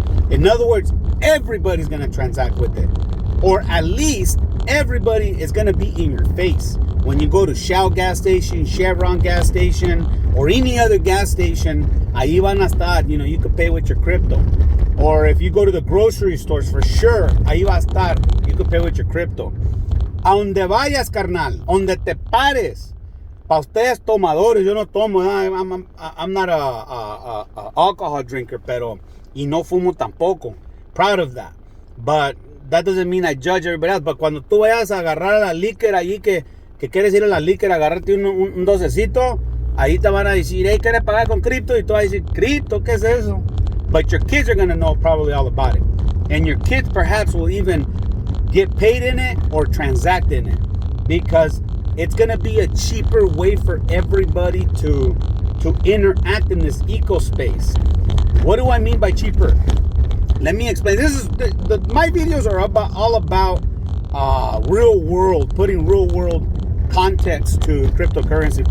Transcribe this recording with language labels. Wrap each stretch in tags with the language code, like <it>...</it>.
<en>In other words, everybody's gonna transact with it. Or at least everybody is going to be in your face. When you go to Shell gas station, Chevron gas station, or any other gas station,</en> <es>ahí van a estar,</es> <en>you could pay with your crypto. Or if you go to the grocery stores, for sure,</en> <es>ahí va a estar,</es> <en>you could pay with your crypto.</en> <es>A donde vayas, carnal, donde te pares. Para ustedes tomadores, yo no tomo,</es> <en>I'm not a alcohol drinker,</en> <es>y no fumo tampoco.</es> <en>Proud of that. But that doesn't mean I judge everybody else.</en> <es>But cuando tú vayas a agarrar a la liquor allí, que quieres ir a la liquor a agarrarte un docecito, ahí te van a decir, hey, ¿quieres pagar con cripto? Y tú vas a decir, ¿cripto? ¿Qué es eso?</es> <en>But your kids are going to know probably all about it. And your kids perhaps will even get paid in it or transact in it. Because it's going to be a cheaper way for everybody to interact in this eco space. What do I mean by cheaper? Let me explain. This is my videos are all about real world, putting real world context to cryptocurrency.</en>